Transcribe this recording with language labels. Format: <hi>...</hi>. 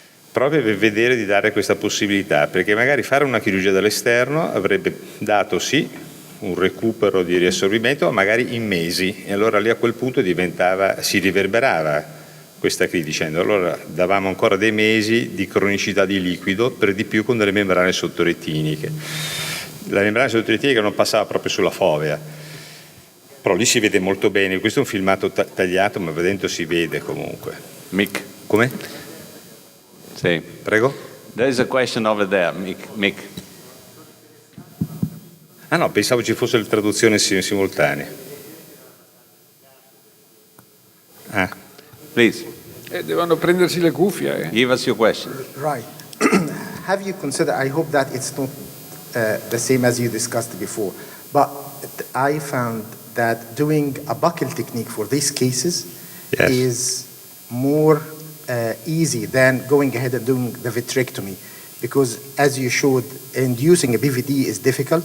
<it>proprio per vedere di dare questa possibilità, perché magari fare una chirurgia dall'esterno avrebbe dato sì un recupero di riassorbimento, ma magari in mesi, e allora lì a quel punto si riverberava questa qui dicendo allora davamo ancora dei mesi di cronicità di liquido, per di più con delle membrane sottoretiniche. La membrana sottoretinica non passava proprio sulla fovea, però lì si vede molto bene, questo è un filmato tagliato ma dentro si vede comunque.</it> <en>Mick.</en> <it>Come? Sì. Prego?</it> <en>There is a question over there, Mick.</en> <it>Ah no, pensavo ci fosse la traduzione simultanea.</it> <en>Please.</en> <it>Devono prendersi le cuffie.</it> <en>Give us your question. Right. Have you considered, I hope that it's not the same as you discussed before, but I found that doing a buckle technique for these cases is more easy than going ahead and doing the vitrectomy, because as you showed, inducing a BVD is difficult.</en>